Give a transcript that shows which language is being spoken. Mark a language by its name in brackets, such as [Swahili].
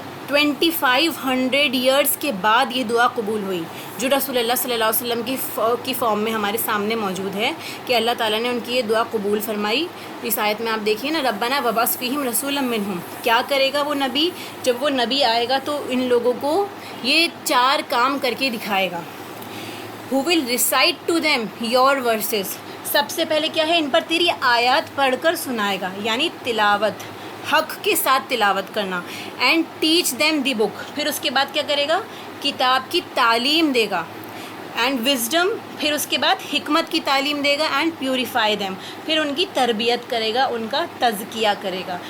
[Urdu] 2500 years کے بعد یہ دعا قبول ہوئی جو رسول اللہ صلی اللہ علیہ وسلم کی فارم میں ہمارے سامنے موجود ہے کہ اللہ تعالیٰ نے ان کی یہ دعا قبول فرمائی. اس آیت میں آپ دیکھیے نا [Arabic] ربنا وبعث فیہم رسولا منہم. [Urdu] کیا کرے گا وہ نبی؟ جب وہ نبی آئے گا تو ان لوگوں کو یہ 4 کام کر کے دکھائے گا. [English] who will recite to them your verses. [Urdu] سب سے پہلے کیا ہے، ان پر تیری آیات پڑھ کر سنائے گا، یعنی تلاوت، حق کے ساتھ تلاوت کرنا. [English] And teach them the book. [Urdu] پھر اس کے بعد کیا کرے گا، کتاب کی تعلیم دے گا. [English] And wisdom. [Urdu] پھر اس کے بعد حکمت کی تعلیم دے گا. [English] And purify them. [Urdu] پھر ان کی تربیت کرے گا، ان کا تزکیہ کرے گا.